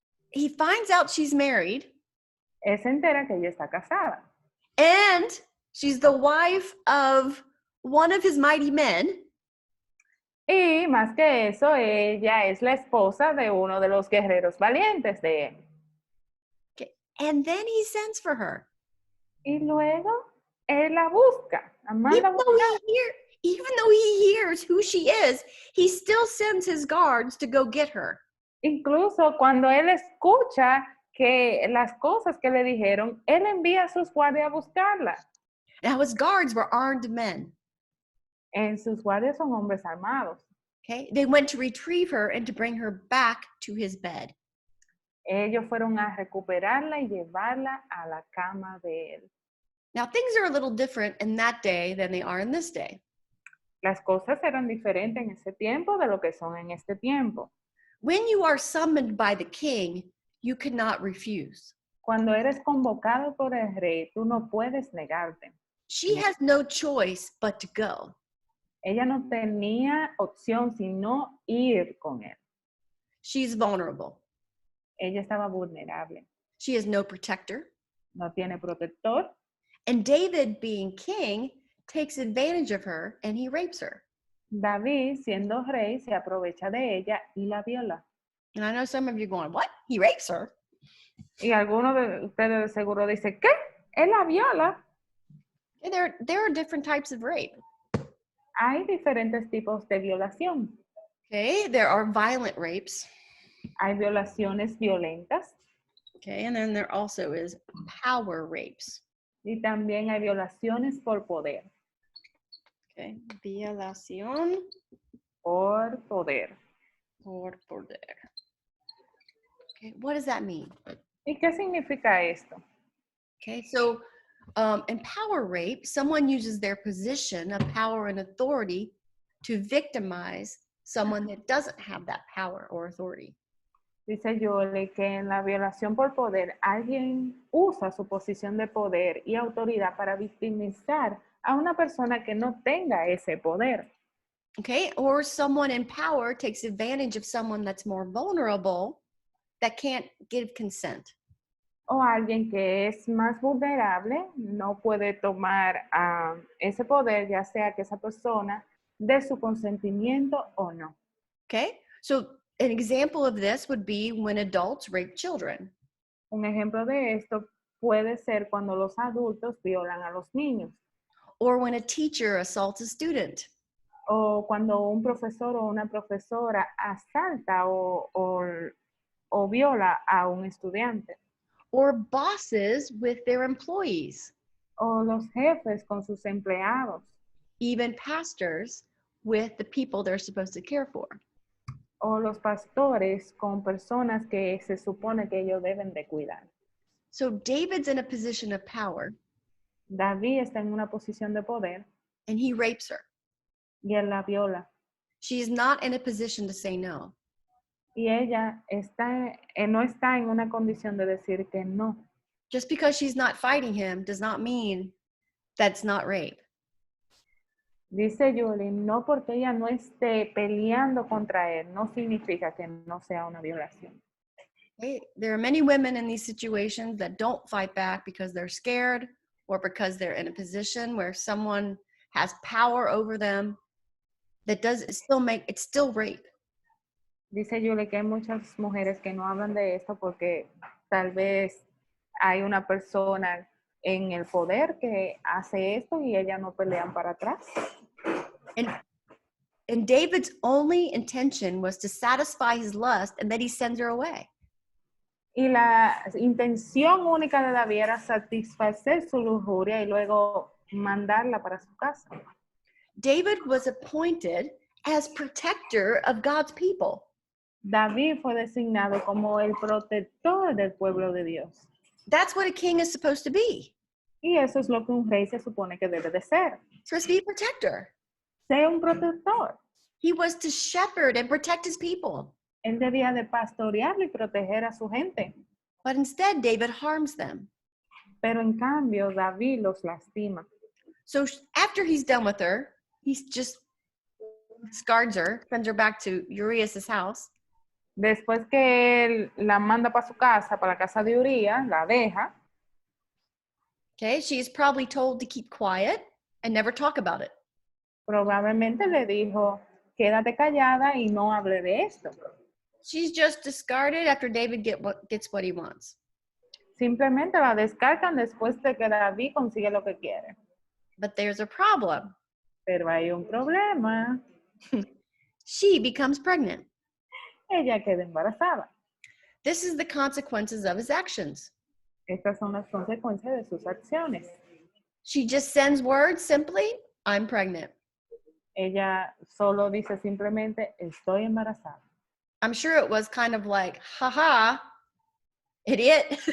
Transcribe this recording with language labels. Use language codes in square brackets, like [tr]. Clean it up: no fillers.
[en] He finds out she's married. [es] Él se entera que ella está casada. [en] And she's the wife of one of his mighty men. [es] Y más que eso, ella es la esposa de uno de los guerreros valientes de él. [en] Okay. And then he sends for her. [es] Y luego, él la busca. La manda [en] Even though he hears who she is, he still sends his guards to go get her. [es] Incluso cuando él escucha que las cosas que le dijeron, él envía a sus guardias a buscarla. [en] Now his guards were armed men. [es] En sus guardias son hombres armados. [en] Okay, they went to retrieve her and to bring her back to his bed. [es] Ellos fueron a recuperarla y llevarla a la cama de él. [en] Now things are a little different in that day than they are in this day. [es] Las cosas eran diferentes en ese tiempo de lo que son en este tiempo. [en] When you are summoned by the king, you cannot refuse. [es] Cuando eres convocado por el rey, tú no puedes negarte. [en] She has no choice but to go. [es] Ella no tenía opción sino ir con él. [en] She's vulnerable. [es] Ella estaba vulnerable. [en] She has no protector. [es] No tiene protector. [en] And David, being king, takes advantage of her and he rapes her. [es] David, siendo rey, se aprovecha de ella y la viola. [en] And I know some of you are going, what? He rapes her? [es] Y alguno de ustedes seguro dice, ¿qué? Él la viola. [en] There are different types of rape. [es] Hay diferentes tipos de violación. [en] Okay, there are violent rapes. [es] Hay violaciones violentas. [en] Okay, and then there also is power rapes. [es] Y también hay violaciones por poder. Okay, violación Por poder. por poder. [en] Okay, what does that mean? [es] ¿Y qué significa esto? [en] Okay, so in power rape, someone uses their position of power and authority to victimize someone that doesn't have that power or authority. [es] Dice Yole que en la violación por poder, alguien usa su posición de poder y autoridad para victimizar a una persona que no tenga ese poder. [en] Okay, or someone in power takes advantage of someone that's more vulnerable that can't give consent. [es] O alguien que es más vulnerable no puede tomar ese poder, ya sea que esa persona dé su consentimiento o no. [en] Okay, so an example of this would be when adults rape children, [es] Un ejemplo de esto puede ser cuando los adultos violan a los niños [en] or when a teacher assaults a student, [es] o cuando un profesor o una profesora asalta o viola a un estudiante [en] or bosses with their employees, [es] o los jefes con sus empleados [en] even pastors with the people they're supposed to care for. [es] o los pastores con personas que se supone que ellos deben de cuidar. [en] So David's in a position of power [es] David está en una posición de poder [en] and he rapes her. [es] y él la viola. [en] She's not in a position to say no. [es] Y ella no está en una condición de decir que no. [en] Just because she's not fighting him does not mean that's not rape. [es] Dice Julie, no porque ella no esté peleando contra él, no significa que no sea una violación. [en] Okay? There are many women in these situations that don't fight back because they're scared or because they're in a position where someone has power over them. It's still rape. [es] Dice Julie que hay muchas mujeres que no hablan de esto porque tal vez hay una persona en el poder que hace esto y ellas no pelean para atrás. [en] And David's only intention was to satisfy his lust, and then he sends her away. [es] Y la intención única de David era satisfacer su lujuria y luego mandarla para su casa. [en] David was appointed as protector of God's people. [es] David fue designado como el protector del pueblo de Dios. [en] That's what a king is supposed to be. [es] Y eso es lo que un rey se supone que debe de ser. [en] Supposed to be a protector. [es] Sea un protector. [en] He was to shepherd and protect his people. [es] Él debía de pastorear y proteger a su gente. [en] But instead, David harms them. [es] Pero en cambio, David los lastima. [en] So after he's done with her, he just discards her, sends her back to Urias' house. [es] Después que él la manda para su casa, para la casa de Urías, la deja. [en] Okay, she is probably told to keep quiet and never talk about it. [es] Probablemente le dijo, quédate callada y no hable de esto. [en] She's just discarded after David gets what he wants. [es] Simplemente la descartan después de que David consigue lo que quiere. [en] But there's a problem. [es] Pero hay un problema. [en] She becomes pregnant. [es] Ella queda embarazada. [en] This is the consequences of his actions. [es] Estas son las consecuencias de sus acciones. [en] She just sends word simply, I'm pregnant. [es] Ella solo dice simplemente, estoy embarazada. [en] I'm sure it was kind of like, haha, idiot.